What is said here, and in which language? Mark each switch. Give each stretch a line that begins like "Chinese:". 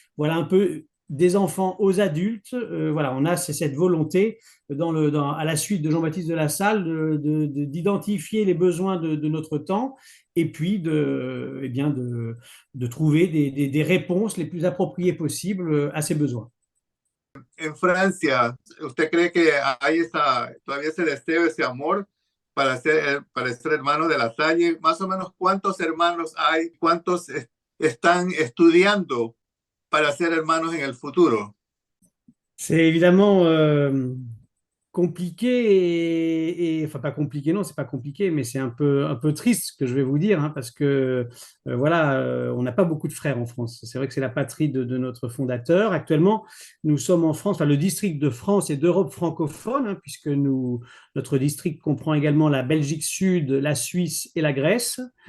French: Voilà, un peu des enfants aux adultes. Voilà, on a cette volonté, à la suite de Jean-Baptiste de La Salle, d'identifier les besoins de notre temps et puis eh bien de trouver des réponses les plus appropriées possibles à ces besoins.
Spanish: En Francia, ¿usted cree que hay todavía ese deseo, ese amor para ser hermano de la Salle? Más o menos, ¿cuántos hermanos hay? ¿Cuántos están estudiando para ser hermanos en el futuro?
French: C'est évidemment compliqué enfin pas compliqué, non, c'est pas compliqué, mais c'est un peu triste ce que je vais vous dire, hein, parce que voilà, on n'a pas beaucoup de frères en France. C'est vrai que c'est la patrie de notre fondateur. Actuellement, nous sommes en France, enfin le district de France et d'Europe francophone, hein, puisque notre district comprend également la Belgique Sud, la Suisse et la Grèce.